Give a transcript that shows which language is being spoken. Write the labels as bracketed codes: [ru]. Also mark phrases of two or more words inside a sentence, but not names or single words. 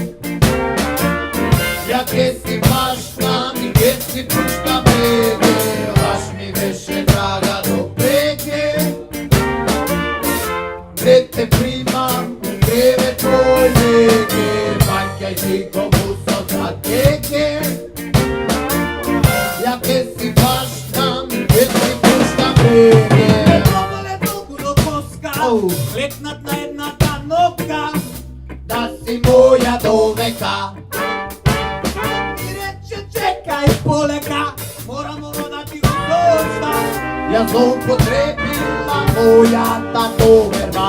[mk] ja ke si važna i ke si pušta brege, baš mi veše draga do brege, ne te primam u vreme tvoje veke, vakaj si go buso za keke, ja ke si važna i ke si pušta brege. Probale долго до коска, лекнат на едната нога, да си моја до века. И рече чекај полека, морам оно да ти го дождам. Ја злоупотребила мојата доверба.